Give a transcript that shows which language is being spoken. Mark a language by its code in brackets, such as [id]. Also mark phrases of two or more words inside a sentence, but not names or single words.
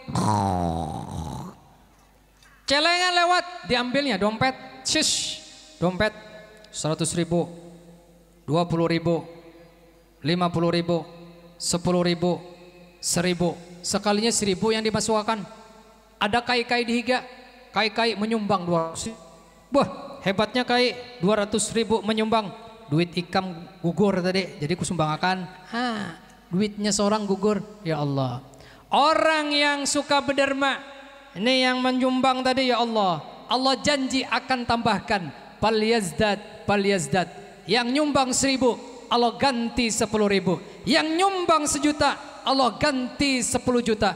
[id] Celengan lewat, diambilnya dompet, dompet 100.000, 20.000, 50.000, 10.000, 1.000, sekalinya 1.000 yang dimasukkan. [bjn] Ada kai-kai di higa, kai-kai menyumbang 200. Wah, hebatnya kai 200.000 menyumbang. Duit ikam gugur tadi, jadi kusumbangakan. Duitnya seorang gugur, [ar] ya Allah. [id] Orang yang suka berderma, ini yang menyumbang tadi [ar] ya Allah, [id] Allah janji akan tambahkan pal yazdad. Yang nyumbang 1.000 Allah ganti 10.000. Yang nyumbang 1 juta Allah ganti 10 juta.